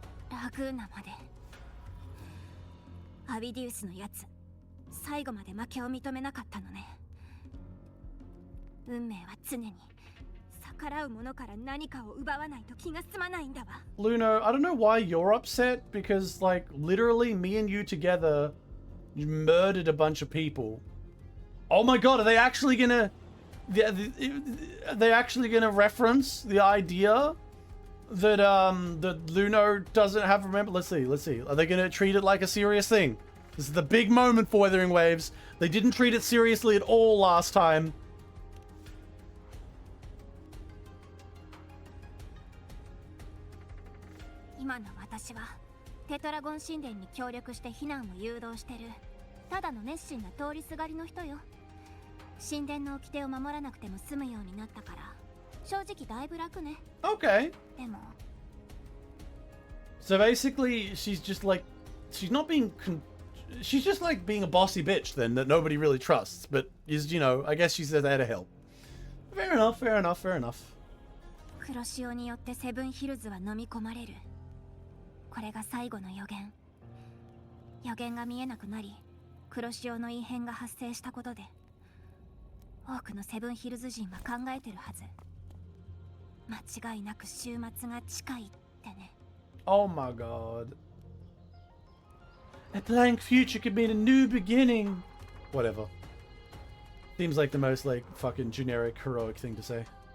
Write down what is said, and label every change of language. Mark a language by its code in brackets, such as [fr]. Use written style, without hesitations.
[ja] ラグーナまで。アビディウスのやつ、最後まで負けを認めなかったのね。運命は常に逆らう者から何かを奪わないと気が済まないんだわ。 [en] Luno, I don't know why you're upset, because, like, literally me and you together murdered a bunch of people. Oh my god, are they actually gonna... Are they actually gonna reference the idea that, that Luno doesn't have remember? Let's see. Are they gonna treat it like a serious thing? This is the big moment for Wuthering Waves. They didn't treat it seriously at all last time. [ja] 今の私はテトラゴン神殿に協力して避難を誘導してるただの熱心な通りすがりの人よ。神殿の掟を守らなくても済むようになったから正直だいぶ楽ね。 [en] Okay. [ja] でも [en] So basically, she's just like... She's not being... She's just like being a bossy bitch then that nobody really trusts. But is, I guess she's there to help. Fair enough. [ja] 黒潮によってセブンヒルズは飲み込まれる。これが最後の予言。予言が見えなくなり、黒潮の異変が発生したことで、多くのセブンヒルズ人は考えてるはず。間違いなく終末が近いってね。 [en] Oh my god. A blank future could mean a new beginning. Whatever. Seems like the most, like, fucking generic, heroic thing to say.